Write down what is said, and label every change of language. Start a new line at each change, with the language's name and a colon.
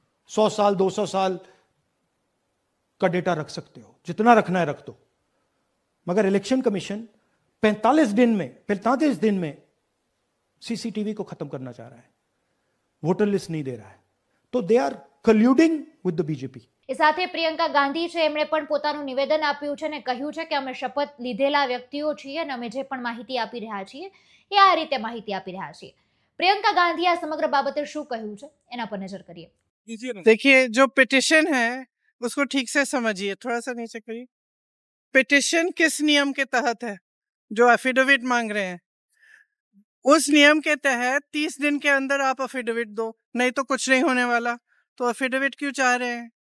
Hindi: 100 साल 200 साल का डेटा रख सकते हो, जितना रखना है रख दो। मगर इलेक्शन कमीशन 45 दिन में सीसीटीवी को खत्म करना चाह रहा है, वोटर लिस्ट नहीं दे रहा है।
English: तो they are colluding with the BJP.
Gujarati: એ સાથે પ્રિયંકા ગાંધી છે, એમણે પણ પોતાનું નિવેદન આપ્યું છે અને કહ્યું છે કે અમે શપથ લીધેલા વ્યક્તિઓ છીએ અને અમે જે પણ માહિતી આપી રહ્યા છીએ એ આ રીતે માહિતી આપી રહ્યા છીએ। પ્રિયંકા ગાંધી આ સમગ્ર બાબતે શું કહ્યું છે એના પર નજર કરીએ।
Hindi: देखिए, जो पिटिशन है उसको ठीक से समझिए, थोड़ा सा नीचे करिए। पिटिशन किस नियम के तहत है? जो एफिडेविट मांग रहे हैं, उस नियम के तहत 30 दिन के अंदर आप एफिडेविट दो, नहीं तो कुछ नहीं होने वाला। तो एफिडेविट क्यों चाह रहे हैं?